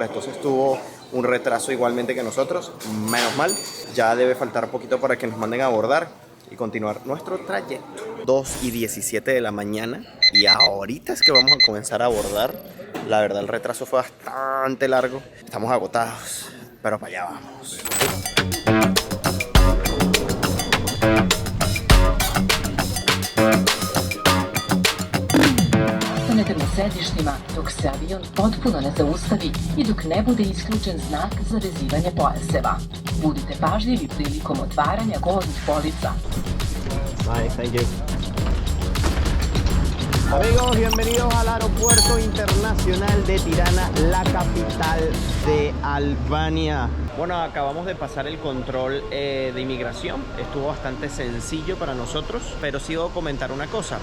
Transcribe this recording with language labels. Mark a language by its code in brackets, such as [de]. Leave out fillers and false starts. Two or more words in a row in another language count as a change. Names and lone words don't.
[es] Entonces tuvo un retraso igualmente que nosotros. Menos mal, ya debe faltar poquito para que nos manden a abordar y continuar nuestro trayecto. 2:17 de la mañana y ahorita es que vamos a comenzar a abordar. La verdad, el retraso fue bastante largo. Estamos agotados, pero para allá vamos. [sr] Ostanete na sedištima dok se avion potpuno ne zaustavi i dok ne bude isključen znak za vezivanje pojaseva. Budite pažljivi prilikom otvaranja gornjih polica. [en] Nice, thank you. [es] Amigos, bienvenidos al Aeropuerto Internacional de Tirana, la capital de Albania. Bueno, acabamos de pasar el control de inmigración. Estuvo bastante sencillo para nosotros, pero sí debo comentar una cosa.